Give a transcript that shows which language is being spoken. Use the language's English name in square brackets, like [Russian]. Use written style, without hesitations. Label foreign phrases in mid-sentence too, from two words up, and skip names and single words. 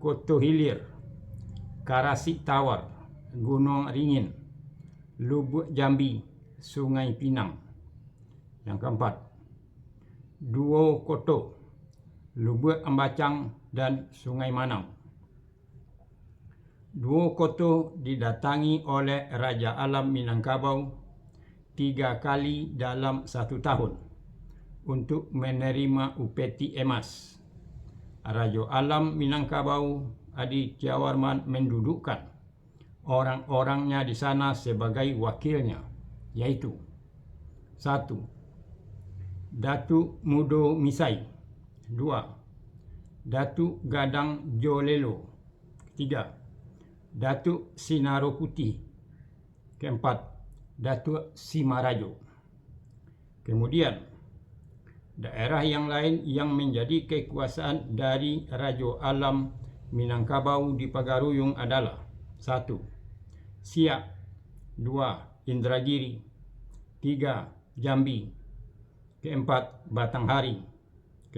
[Indonesian] Koto Hilir, Karasik Tawar, Gunung Ringin, Lubuk Jambi, Sungai Pinang. Yang 4. Duo Koto, Lubuk Ambacang dan Sungai Manau. Duo Koto didatangi oleh Raja Alam Minangkabau 3 kali dalam 1 tahun untuk menerima upeti emas. Raja Alam Minangkabau Aditya Warman mendudukkan orang-orangnya di sana sebagai wakilnya, yaitu 1. Datuk Mudo Misai. 2. Datuk Gadang Jolelo. 3. Datuk Sinaro Putih. 4. Datuk Simarajo. Kemudian, daerah yang lain yang menjadi kekuasaan dari Raja Alam Minangkabau di Pagaruyung adalah 1. Siak. 2. Indragiri. 3. Jambi. 4. Batanghari. 5.